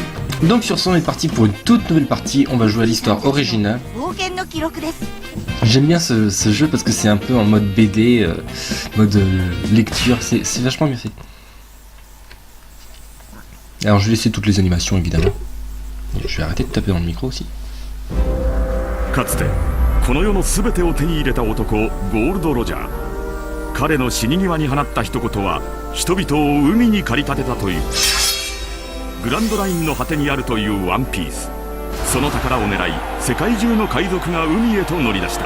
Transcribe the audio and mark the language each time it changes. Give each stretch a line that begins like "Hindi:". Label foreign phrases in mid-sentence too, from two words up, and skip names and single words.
French: Donc sur ce, on est parti pour une toute nouvelle partie. On va jouer à l'histoire originale. J'aime bien ce jeu parce que c'est un peu en mode BD, mode lecture, c'est vachement bien fait. Alors je vais laisser toutes les animations évidemment. Je vais arrêter de taper dans le micro aussi.
Japanese: かつてこの世の全てを手に入れた男ゴールド・ロジャー。彼の死に際に放った一言は人々を海に駆り立てたという。グランドラインの果てにあるというワンピース。その宝を狙い世界中の海賊が海へと乗り出した。